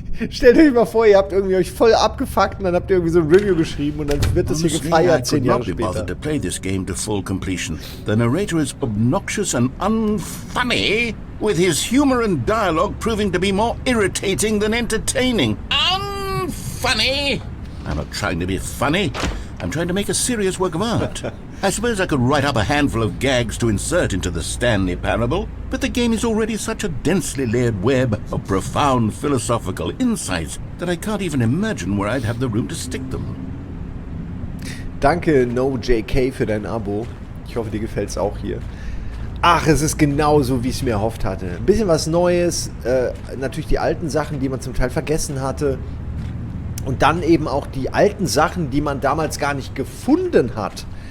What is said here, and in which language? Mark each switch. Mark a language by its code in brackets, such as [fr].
[de] Stellt euch mal vor, ihr habt irgendwie euch voll abgefuckt und dann habt ihr irgendwie so ein Review geschrieben und dann wird das hier gefeiert 10 Jahre später. [en] To play this game to full completion. The narrator is obnoxious and unfunny, with his humor and dialogue proving to be more irritating than entertaining. Unfunny? I'm not trying to be funny. I'm trying to make a serious work of art. I suppose I could write up a handful of gags to insert into the Stanley Parable, but the game is already such a densely layered web of profound philosophical insights that I can't even imagine where I'd have the room to stick them. [de] Danke, NoJK, für dein Abo. Ich hoffe, dir gefällt's auch hier. Ach, es ist genauso, wie ich es mir erhofft hatte. Ein bisschen was Neues, natürlich die alten Sachen, die man zum Teil vergessen hatte. Und dann eben auch die alten Sachen, die man damals gar nicht gefunden hat.